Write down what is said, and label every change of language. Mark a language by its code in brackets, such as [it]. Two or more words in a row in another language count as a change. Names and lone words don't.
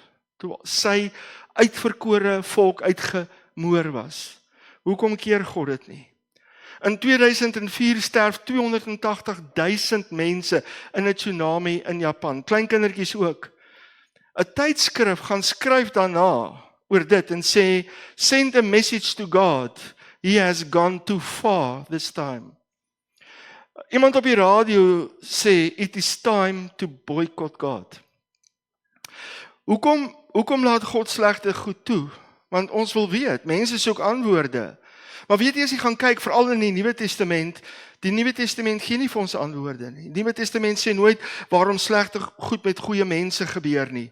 [af] Toe sy uitverkore volk uitgemoor was. Hoekom keer God dit nie? In 2004 sterf 280.000 mense in 'n tsunami in Japan, kleinkindertjies ook. 'n Tydskrif gaan skryf daarna oor dit en sê, [en] send a message to God, he has gone too far this time. [af] Iemand op die radio sê, [en] it is time to boycott God. [af] Hoekom laat God slegte goed toe? Want ons wil weet, mense soek antwoorde. Maar weet jy, as jy gaan kyk, veral in die Nuwe Testament, die Nuwe Testament gee nie vir ons antwoorde nie. Die Nuwe Testament sê nooit, waarom slegte goed met goeie mense gebeur nie.